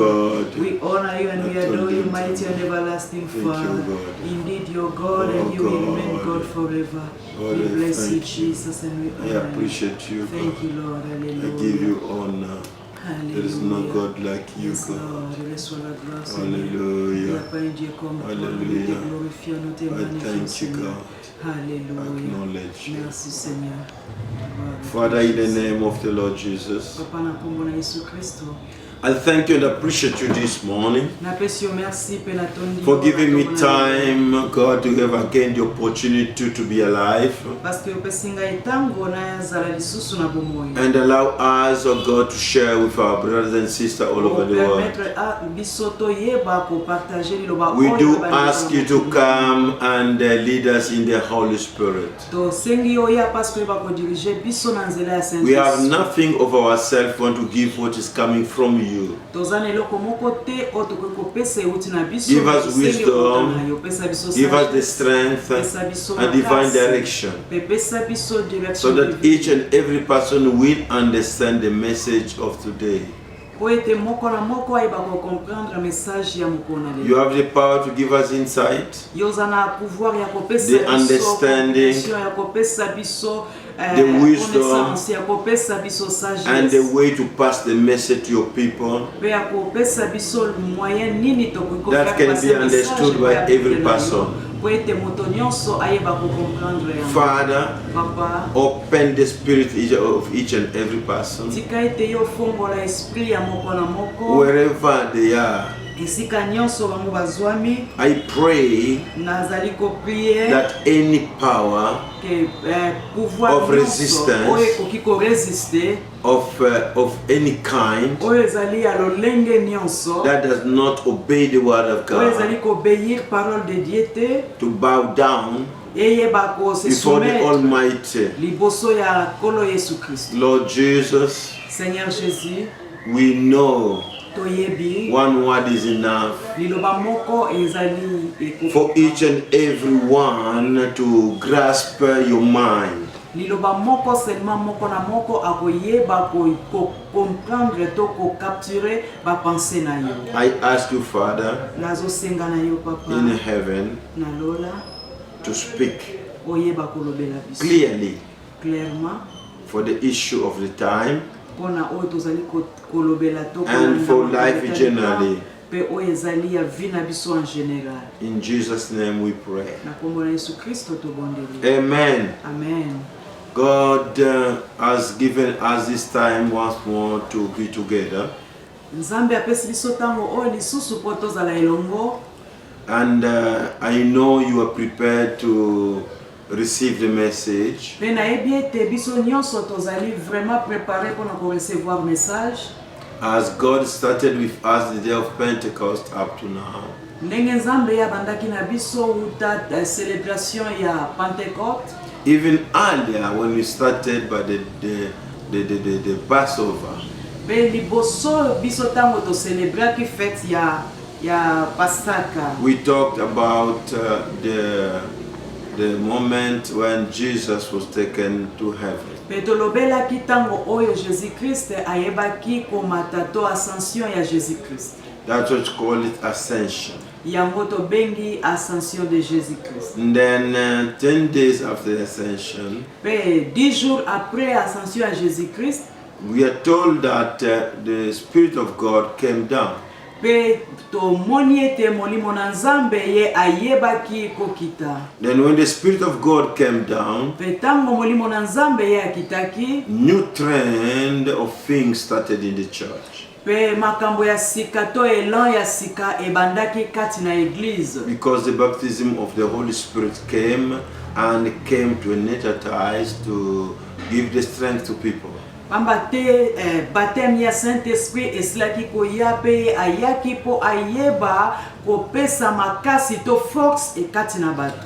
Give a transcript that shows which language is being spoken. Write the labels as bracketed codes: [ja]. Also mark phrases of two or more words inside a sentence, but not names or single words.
[en] God. We honor you and we adore you, mighty and everlasting Thank you, Father. God. Indeed, you're God Oh, and you will remain God. God forever. God, We I bless you, thank you. Jesus, and we I honor you. appreciate you, Thank God. you, Lord. Hallelujah. I give you honor. Hallelujah. There is no God like you, Yes, God. Lord. [fr] Reçois la gloire, Seigneur. Il n'y Hallelujah. a pas un Dieu comme toi. Nous te Hallelujah. glorifions, nous te [en] I [fr] magnifions, [en] thank you, [fr] Seigneur. [en] God. [fr] Alléluia. [en] Acknowledge you. [fr] Merci, Seigneur. Gloire à toi, [en] Father, in the [fr] Jésus. [en] name of the Lord Jesus, [ln] Papa, na kombo na Yesu Kristo. [en] I thank you and appreciate you this morning [ln] Napesi yo merci pe na tondi [en] for [ln] yo, [en] giving [ln] na [en] me [ln] kombo na lelo. [en] time, God, to have again the opportunity to be alive [fr] Parce que [ln] opesi ngai tango na zala lisusu na bomoi. [en] and allow us, oh God, to share with our brothers and sisters all over the world. [ln] Permettre a biso toyeba ko partager liloba [en] We [ln] oyo [en] do [ln] na bandeko [en] ask [ln] na [en] you to [ln] mokili. [en] come and lead us in the Holy Spirit. [ln] To sengi yo ya [fr] parce que [ln] ba ko diriger biso na nzela ya Saint [en] We have [ln] Esprit. [en] nothing of ourselves, want to give what is coming from you. [ln] Tozana eloko moko te o tokoki kopesa euti na biso. [en] Give us [ln] Tosengi [en] wisdom, [ln] ekota na yo. Pesa biso [en] give us the [ln] sagesse, [en] strength [ln] pesa biso [en] and divine [ln] makasi, [en] direction, [ln] pe pesa biso [en] so [ln] direction [en] that [ln] divine. [en] each and every person will understand the message of today. [ln] Po ete moko na moko ayeba ko comprendre message ya mokona [en] You [ln] lelo. [en] have the power to give us insight, [ln] Yo zana pouvoir ya kopesa [en] the [ln] biso [en] understanding, [ln] compréhension, ya kopesa biso [en] the wisdom, [ln] connaissance, ya kopesa biso [en] and the [ln] sagesse. [en] way to pass the message to your people [ln] Pe ya kopesa biso moyen nini tokoki [en] that can [ln] kopesa [en] be [ln] message [en] understood [ln] po [en] by [ln] ya [en] every [ln] Biblia na yo. [en] person. [ln] Po ete moto nyonso ayeba ko comprendre yango. [en] Father, [ln] Papa, [en] open the spirit of each and every person, [ln] tika ete yo fongola esprit ya moko na moko. [en] wherever they are. [ln] Esika nyonso bango bazwami. [en] I pray [ln] Nazali ko prier [en] that any power [fr] que pouvoir [en] of [ln] nyonso [en] resistance, [ln] oyo ekoki ko résister [en] of any kind [ln] oyo ezali ya lolenge nyonso [en] that does not obey the word of [ln] oyo ezali [en] God, [ln] koobéir [fr] parole de Dieu [ln] te [en] to bow down [ln] eyeba ko se [en] before the [ln] soumettre [en] Almighty. [ln] liboso ya Nkolo Yesu Kristo. [en] Lord Jesus, [fr] Seigneur Jésus, [en] we know [ln] toyebi [en] one word is enough [ln] liloba moko ezali ekoki [en] for each and every one to grasp your mind. [ln] liloba moko seulement moko na moko akoyeba ko comprendre to ko capturer ba pensée na yo. [en] I ask you, Father, [ln] Nazosenga na yo papa [en] in heaven, [ln] na lola [en] to speak [ln] oyeba kolobela biso [en] clearly [ln] clairement [en] for the issue of the time [ln] pona oyo tozali kolobela to [en] and for life generally. [ln] pe oyo ezali ya vie na biso [fr] en général. [en] In Jesus' name we pray. [ln] Na kombo na Yesu Kristo tobondeli. [en] Amen. [ln] Amen. [en] God has given us this time once more to be together. [ln] Nzambe apesi biso tango oyo lisusu po tozala elongo. [en] And I know you are prepared to receive the message. [ln] Pe nayebi ete biso nyonso tozali [fr] vraiment préparé pour [ln] na [fr] recevoir message. [en] As God started with us the day of Pentecost up to now. [ln] Ndenge Nzambe ya bandaki na biso uta celebration ya Pentecôte. [en] Even earlier when we started by the Passover. [ln] Pe liboso biso tango to célébrer ki fête ya Pasaka. [en] We talked about the moment when Jesus was taken to heaven. [ln] Pe tolobela ki tango oyo Jésus-Christ ayebaki komata to ascension ya Jésus-Christ. [en] That's what you call it, ascension. [ln] Yango to bengi [fr] ascension de Jésus-Christ. [en] And then 10 days after the ascension, [ln] Pe [fr] 10 jours après ascension [ln] ya Jésus-Christ, [en] we are told that the Spirit of God came down. [ln] pe to moni ete molimo na Nzambe ye ayebaki kokita. [en] Then when the Spirit of God came down, [ln] Pe tango molimo na Nzambe ye akitaki, [en] new trend of things started in the church. [ln] pe makambo ya sika to elan ya sika ebandaki kati na église. [en] Because the baptism of the Holy Spirit came and came to energize, to give the strength to people. [ln] Pamba te baptême ya Saint-Esprit esilaki koya pe ayaki po ayeba kopesa makasi to force ekati na bato.